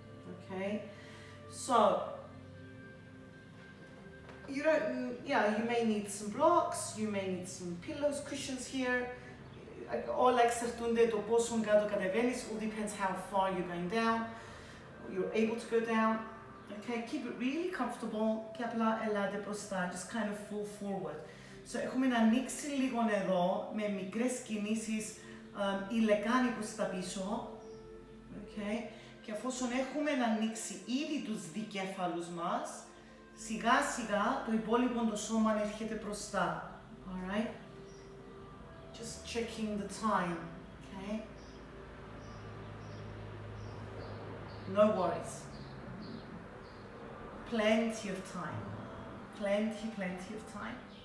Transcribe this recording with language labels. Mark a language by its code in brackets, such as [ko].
[en] Okay, so you may need some blocks, you may need some pillows, cushions here. [el] Όλα εξαρτούνται το πόσο κάτω κατεβαίνεις, [en] all depends how far you're going down, you're able to go down. Okay, keep it really comfortable [el] και απλά ελάτε μπροστά, [en] just kind of fall forward. [el] So έχουμε να ανοίξει λίγο εδώ με μικρές κινήσεις η λεκάνη προς τα πίσω. Okay. Και αφόσον έχουμε να ανοίξει ήδη τους δικέφαλους μας, σιγά σιγά το υπόλοιπο το σώμα έρχεται μπροστά. [en] Alright? Just checking the time, okay? No worries. Plenty of time. Plenty of time.